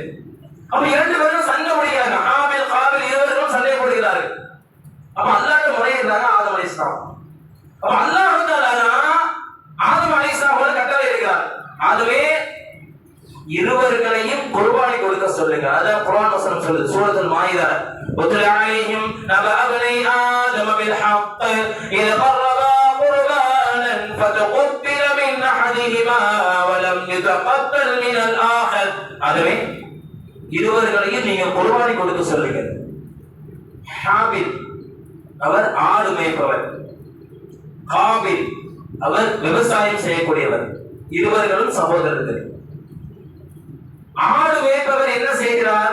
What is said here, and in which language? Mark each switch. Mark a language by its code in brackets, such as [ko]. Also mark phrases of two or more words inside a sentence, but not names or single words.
[ta] அப்ப 2 பேரும் சண்டை போடுகிறாங்க, ஹாபில் காபில் இருவரும் சண்டை போடுகிறார்கள். அப்ப அல்லாஹ்ட்ட முறையிடுறாங்க ஆதம் அலைஹிஸ்ஸலாம். அப்ப அல்லாஹ் ஆதம் அலைஹிஸ்ஸலாம் கட்டளை இருக்கிறார், ஆதமே இருவர்களையும் குர்பானி கொடுக்க சொல்லுங்க. அதான் குர்ஆன் வசனம் சொல்லுது, சூரத்துல் மாயிதா, [ar] وَاتْلُ عَلَيْهِمْ نَبَأَ ابْنَيْ آدَمَ بِالْحَقِّ إِذْ قَرَّبَا قُرْبَانًا فَتُقُبِّلَ مِنْ أَحَدِهِمَا وَلَمْ يَتَقَبَّلْ مِنَ الْآخَرِ. [ta] அதுவே இருவர்களையும் நீங்க குர்பானி கொடுக்க சொல்லுங்க. ஹாபில் அவர் ஆடு மேய்ப்பவர், காபில் அவர் விவசாயம் செய்யக்கூடியவர். இருவர்களும் சகோதரர்கள். ஆடு மேய்ப்பவர் என்ன செய்கிறார்?